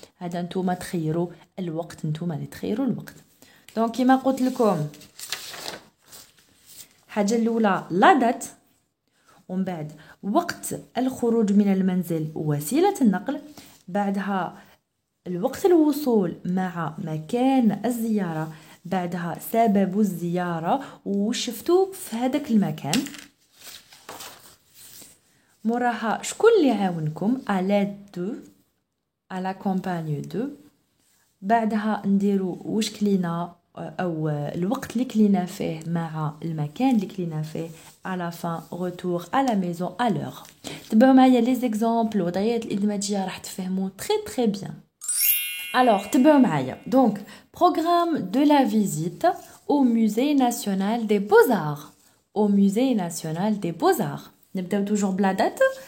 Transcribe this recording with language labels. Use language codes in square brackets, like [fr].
[ar] هذا نتوما تخيروا الوقت، نتوما اللي تخيروا الوقت. دونك كيما قلت لكم حاجة الأولى لا دات، ومن بعد وقت الخروج من المنزل ووسيلة النقل، بعدها الوقت الوصول مع مكان الزيارة، بعدها سبب الزيارة وشفتو في هذاك المكان، موراها شكون اللي عاونكم [fr] à l'aide de à la campagne de، [ar] بعدها نديرو واش كلينا او الوقت اللي كلينا فيه مع المكان اللي كلينا فيه. [fr] à la fin retour à la maison à l'heure. [ar] تبعوا معايا لي زيكزامبل وضعيات الادماجيه راح تفهموا [fr] très bien. [ar] alors تبعوا معايا. [fr] donc programme de la visite au musée national des beaux-arts. au musée national des beaux-arts نبداو toujours بلا date.